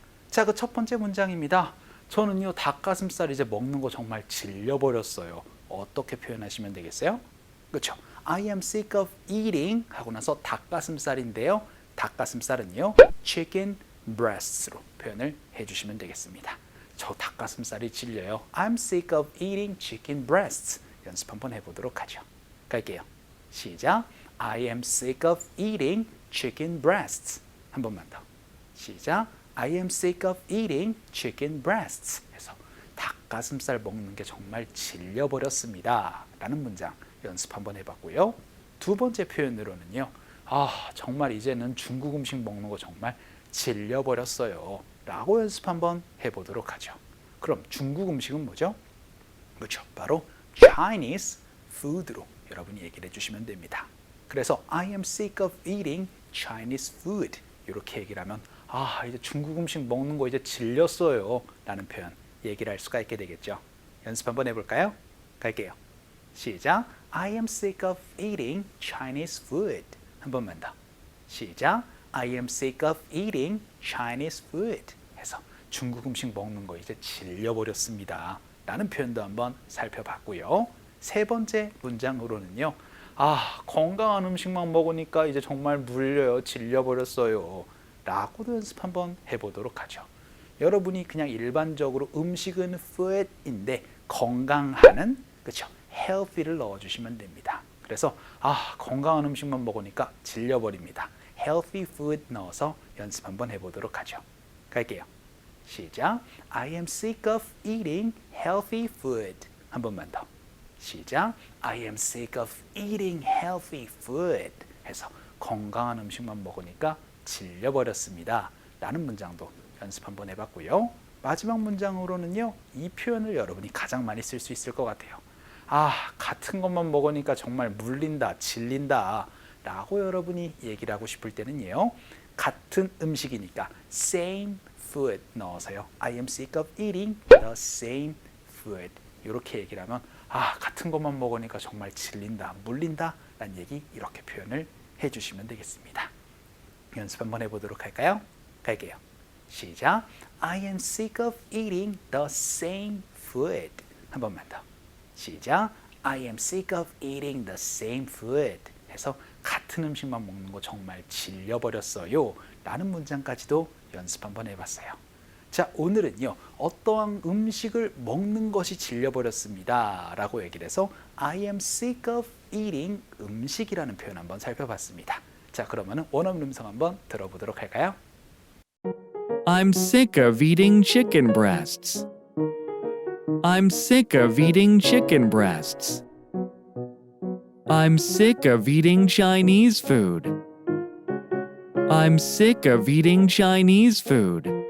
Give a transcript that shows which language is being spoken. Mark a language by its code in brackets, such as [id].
[ko] 자, 그 첫 번째 문장입니다. 저는요, 닭가슴살 이제 먹는 거 정말 질려버렸어요. 어떻게 표현하시면 되겠어요? 그렇죠? I am sick of eating 하고 나서 닭가슴살인데요, 닭가슴살은요, chicken breasts로 표현을 해주시면 되겠습니다. 저 닭가슴살이 질려요. [en] I'm sick of eating chicken breasts. [ko] 연습 한번 해보도록 하죠. 갈게요. 시작. [en] I am sick of eating chicken breasts. [ko] 한 번만 더. 시작. [en] I am sick of eating chicken breasts. [ko] 해서 닭가슴살 먹는 게 정말 질려버렸습니다 라는 문장 연습 한번 해봤고요. 두 번째 표현으로는요, 정말 이제는 중국 음식 먹는 거 정말 질려버렸어요 라고 연습 한번 해보도록 하죠. 그럼 중국 음식은 뭐죠? 그렇죠. 바로 Chinese food로 여러분이 얘기를 해주시면 됩니다. 그래서 I am sick of eating Chinese food 이렇게 얘기를 하면 이제 중국 음식 먹는 거 이제 질렸어요 라는 표현 얘기를 할 수가 있게 되겠죠. 연습 한번 해볼까요? 갈게요. 시작. [en] I am sick of eating Chinese food. [ko] 한 번만 더. 시작. [en] I am sick of eating Chinese food. [ko] 해서 중국 음식 먹는 거 이제 질려버렸습니다 라는 표현도 한번 살펴봤고요. 세 번째 문장으로는요, 건강한 음식만 먹으니까 이제 정말 물려요, 질려버렸어요 라고도 연습 한번 해보도록 하죠. 여러분이 그냥 일반적으로 음식은 food인데 건강하는, 그렇죠? healthy를 넣어주시면 됩니다. 그래서 건강한 음식만 먹으니까 질려버립니다. healthy food 넣어서 연습 한번 해보도록 하죠. 갈게요. 시작. [en] I am sick of eating healthy food. [ko] 한 번만 더. 시작. [en] I am sick of eating healthy food. [ko] 해서 건강한 음식만 먹으니까 질려버렸습니다 라는 문장도 연습 한번 해봤고요. 마지막 문장으로는요, 이 표현을 여러분이 가장 많이 쓸 수 있을 것 같아요. 같은 것만 먹으니까 정말 물린다, 질린다 라고 여러분이 얘기를 하고 싶을 때는요, 같은 음식이니까 same food 넣어서요, I am sick of eating the same food 이렇게 얘기를 하면 같은 것만 먹으니까 정말 질린다, 물린다 라는 얘기 이렇게 표현을 해주시면 되겠습니다. 연습 한번 해보도록 할까요? 갈게요. 시작. [en] I am sick of eating the same food. [ko] 한 번만 더. 시작. [en] I am sick of eating the same food. [ko] 해서 같은 음식만 먹는 거 정말 질려버렸어요 라는 문장까지도 연습 한번 해봤어요. 자, 오늘은요, 어떠한 음식을 먹는 것이 질려버렸습니다 라고 얘기를 해서 I am sick of eating 음식이라는 표현 한번 살펴봤습니다. 자, 그러면 원어민 음성 한번 들어보도록 할까요? [en] I'm sick of eating chicken breasts. I'm sick of eating chicken breasts. I'm sick of eating Chinese food. I'm sick of eating Chinese food.